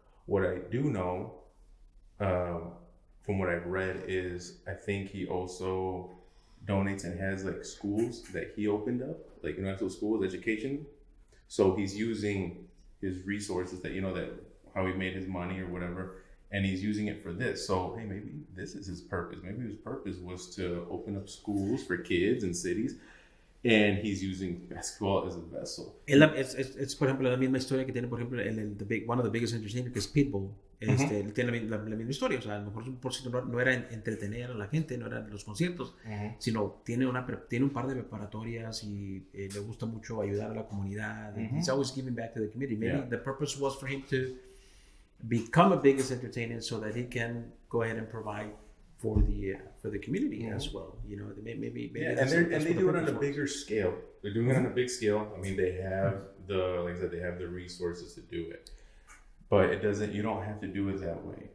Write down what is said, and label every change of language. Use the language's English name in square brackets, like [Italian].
[English] What I do know, from what I've read, is I think he also donates and has schools that he opened up, actual schools, education. So he's using his resources that how he made his money or whatever, and he's using it for this. So hey, maybe this is his purpose. Maybe his purpose was to open up schools for kids in cities. And he's using basketball as a vessel. [Spanish] Es por ejemplo, la misma historia que tiene, por ejemplo, [English] one of the biggest entertainers, [Spanish] que es Pitbull. Él tiene la misma historia. O sea, a lo mejor su propósito no era entretener a la gente, no eran los conciertos, sino tiene un par de preparatorias y le gusta mucho ayudar a la comunidad. [English] He's always giving back to the community. Maybe the purpose was for him to become a biggest entertainer so that he can go ahead and provide for the community as well. Maybe and they do it on a bigger scale. They're doing it on a big scale. I mean, they have they have the resources to do it, but you don't have to do it that way.